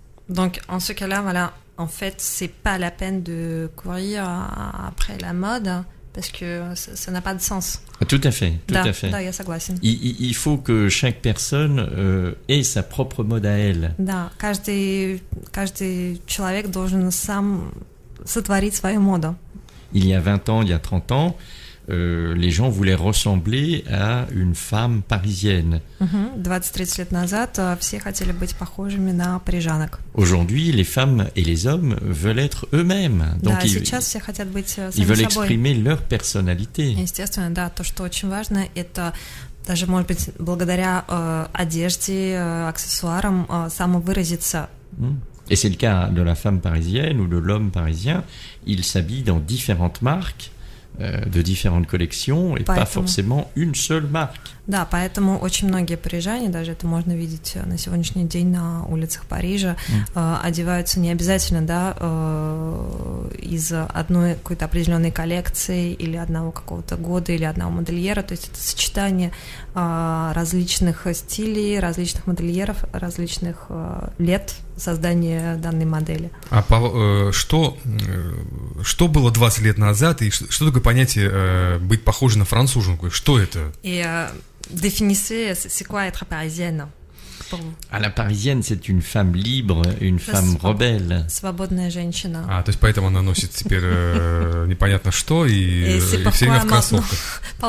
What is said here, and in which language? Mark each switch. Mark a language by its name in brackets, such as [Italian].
[French] Donc, en ce cas-là, voilà, en fait, c'est pas la peine de courir après la mode, parce que ça n'a pas de sens. Tout à fait, tout à fait. [Russian] Да, я согласен. [French] Il faut que chaque personne ait sa propre mode à elle. [Russian] Да, каждый человек должен сам сотворить свою моду. [French] Il y a 20 ans, il y a 30 ans, les gens voulaient ressembler à une femme parisienne. [Russian] 20-30 лет назад все хотели быть похожими на парижанок. [French] Aujourd'hui, les femmes et les hommes veulent être eux-mêmes. Donc [Russian] да, сейчас все хотят быть самими собой. [French] Ils veulent exprimer leur personnalité. [Russian] Естественно, да, то, что очень важно, это даже, может быть, благодаря одежде, аксессуарам самовыразиться. [French] Et c'est le cas de la femme parisienne ou de l'homme parisien. Ils s'habillent dans différentes marques, de différentes collections, et pas forcément une seule marque. [Russian] Да, поэтому очень многие парижане, даже это можно видеть на сегодняшний день на улицах Парижа, одеваются не обязательно, да, из одной какой-то определенной коллекции или одного какого-то года или одного модельера, то есть это сочетание различных стилей, различных модельеров, различных лет создания данной модели. Что было 20 лет назад, и что такое понятие быть похожей на француженку? Что это? [French] Définissez, c'est quoi être parisienne pour vous? À la parisienne, c'est une femme libre, une femme rebelle. [Russian] Свободная женщина. То есть поэтому она носит теперь непонятно что и все время в кроссовках.